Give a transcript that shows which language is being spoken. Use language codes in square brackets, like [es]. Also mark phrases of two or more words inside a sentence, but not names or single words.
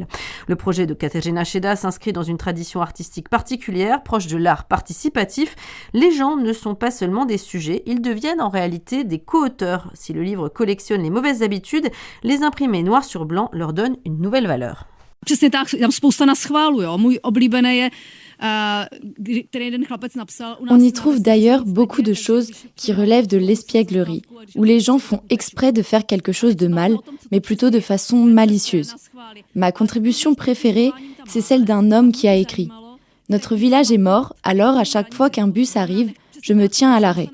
[fr] Le projet de Kateřina Šedá s'inscrit dans une tradition artistique particulière, proche de l'art participatif. Les gens ne sont pas seulement des sujets, ils deviennent en réalité des co-auteurs. Si le livre collectionne les mauvaises habitudes, les imprimer noir sur blanc leur donne une nouvelle valeur. [cs] Přesně tak, je tam spousta na schválu, jo. Můj oblíbený je [fr] On y trouve d'ailleurs beaucoup de choses qui relèvent de l'espièglerie, où les gens font exprès de faire quelque chose de mal, mais plutôt de façon malicieuse. Ma contribution préférée, c'est celle d'un homme qui a écrit « Notre village est mort, alors à chaque fois qu'un bus arrive, je me tiens à l'arrêt.